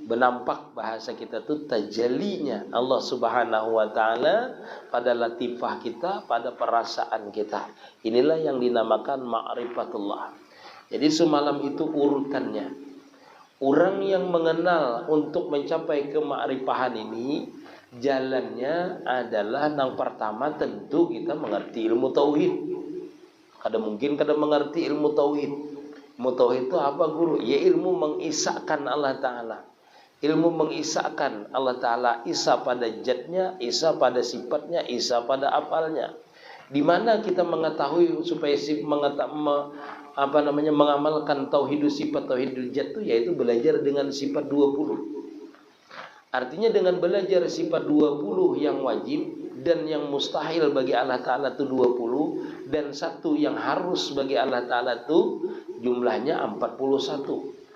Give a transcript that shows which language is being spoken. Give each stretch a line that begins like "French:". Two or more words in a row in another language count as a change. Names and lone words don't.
Indonesian: Benampak bahasa kita tuh tajallinya Allah
Arabic: سبحانه وتعالى
Indonesian: pada latifah kita, pada perasaan kita. Inilah yang dinamakan ma'rifatullah. Jadi semalam itu urutannya. Orang yang mengenal untuk mencapai kema'rifahan ini, jalannya adalah yang pertama tentu kita mengerti ilmu tauhid.
Banjar: Kada mungkin kada mengerti ilmu tauhid.
Indonesian: Ilmu tauhid itu apa, guru? Ya ilmu mengisahkan Allah Ta'ala. Ilmu mengisahkan Allah Ta'ala, isa pada zatnya, isa pada sifatnya, isa pada afalnya. Di mana kita mengetahui supaya mengamalkan tauhidul sifat, tauhidul zat itu yaitu belajar dengan sifat 20. Artinya dengan belajar sifat 20 yang wajib dan yang mustahil bagi Allah Ta'ala itu 20, dan satu yang harus bagi Allah Ta'ala itu jumlahnya 41.